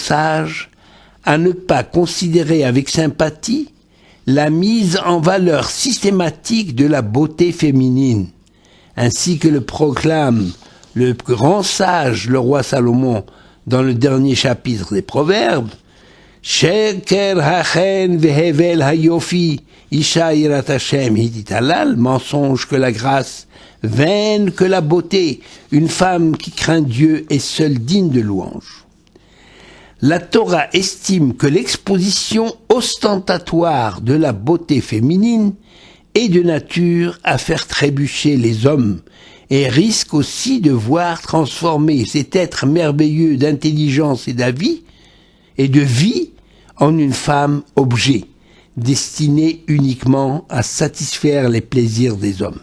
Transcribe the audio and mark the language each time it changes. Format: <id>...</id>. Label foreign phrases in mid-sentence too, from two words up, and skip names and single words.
<fr>sages à ne pas considérer avec sympathie la mise en valeur systématique de la beauté féminine, ainsi que le proclame le grand sage, le roi Salomon, dans le dernier chapitre des Proverbes, «</fr> <he>שקר החן והבל היופי אישה יראת השם תתהלל</he> <fr>» mensonge que la grâce, vaine que la beauté, une femme qui craint Dieu est seule digne de louange. La Torah estime que l'exposition ostentatoire de la beauté féminine est de nature à faire trébucher les hommes et risque aussi de voir transformer cet être merveilleux d'intelligence et de vie en une femme objet, destinée uniquement à satisfaire les plaisirs des hommes.</fr>